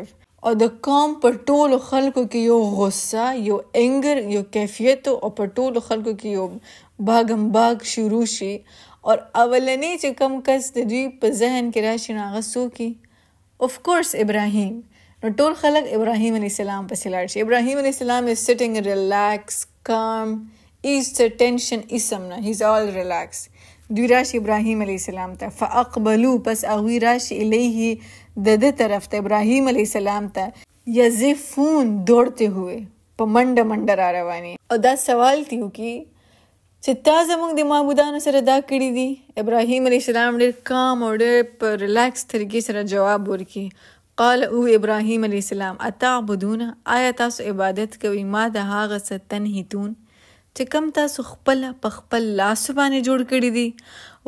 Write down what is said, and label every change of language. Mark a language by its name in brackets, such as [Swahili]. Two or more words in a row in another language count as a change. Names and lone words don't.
[Pashto] او د قوم په ټولو خلکو کې یو غصه، یو انګر، یو کیفیت او په ټولو خلکو کې یو باغم باغ شروع شي. او اولنی چې کم کس د دوی په ذهن کې راشي نو هغه څوک وي؟ [English] of course ابراهیم. [Pashto] نو ټول خلک ابراهیم [Arabic] علیه السلام [Pashto] پسې لاړ شي. [English] ابراهیم [Arabic] علیه السلام [English] is sitting relaxed, calm, [Pashto] ایسته ټینشن اسم نه، [English] he's all relaxed. [Pashto] دوی راشي ابراهیم [Arabic] علیه السلام [Pashto] ته، فاقبلو پس هغوی راشي الیه د ده طرف ته، ابراهیم [Arabic] علیه السلام [Pashto] ته، یزفون [Urdu] دوڑتے ہوئے، [Pashto] په منډه منډه را رواني. او دا سوال تی وکړي چې تا زموږ د معبودانو سره دا کړي دي؟ ابراهیم [Arabic] علیه السلام [Pashto] ډېر کام او ډېر په ریلیکس طریقې سره جواب ورکړي. قال او ابراهیم [Arabic] علیه السلام [Pashto] اتعبدون، آیا تاسو عبادت کوئ ما د هغه څه تنحتون چې کم تاسو خپل په خپل لاسو باندې جوړ کړي دي؟